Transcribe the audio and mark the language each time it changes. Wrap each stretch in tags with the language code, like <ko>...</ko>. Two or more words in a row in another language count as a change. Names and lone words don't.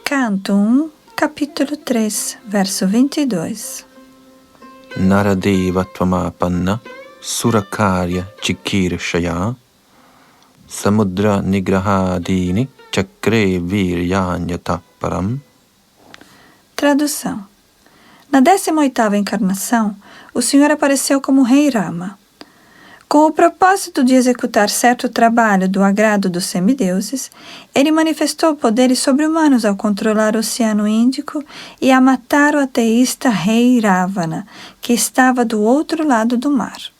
<pt>Canto 1, capítulo 3, verso 22.</pt> <sa>नरदेव त्वमापन्नः सुरकार्य चिकीर्षया समुद्र निग्रहादीनि चक्रे वीर्याण्यतः परम्.</sa> <pt>Tradução. Na 18ª encarnação, o Senhor apareceu como Rei Rama. Com o propósito de executar certo trabalho do agrado dos semideuses, ele manifestou poderes sobre-humanos ao controlar o Oceano Índico e a matar o ateísta rei Ravana, que estava do outro lado do mar.</pt>